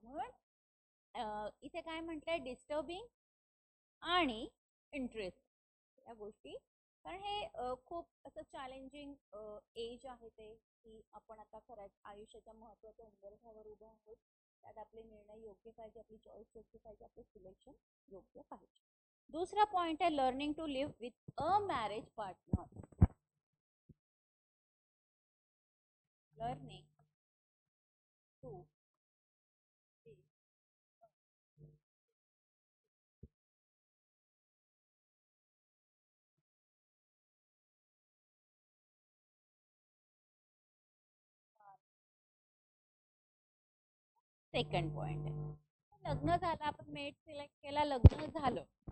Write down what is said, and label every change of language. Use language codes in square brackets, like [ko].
[mr] म्हणून इथे काय म्हटलंय, डिस्टर्बिंग आणि इंटरेस्ट या गोष्टी. कारण हे खूप असं चॅलेंजिंग एज आहे ते, की आपण आता खरंच आयुष्याच्या महत्त्वाच्या उंबरठ्यावर उभं आहोत. त्यात आपले निर्णय योग्य पाहिजे, आपली चॉईस योग्य पाहिजे, आपलं सिलेक्शन योग्य पाहिजे. [hi] दूसरा पॉइंट है [en] Learning to live with a marriage partner. [mr] Learning to second point आहे, लग्न झालं, आपण मेट सिलेक्ट केला, लग्न झालं.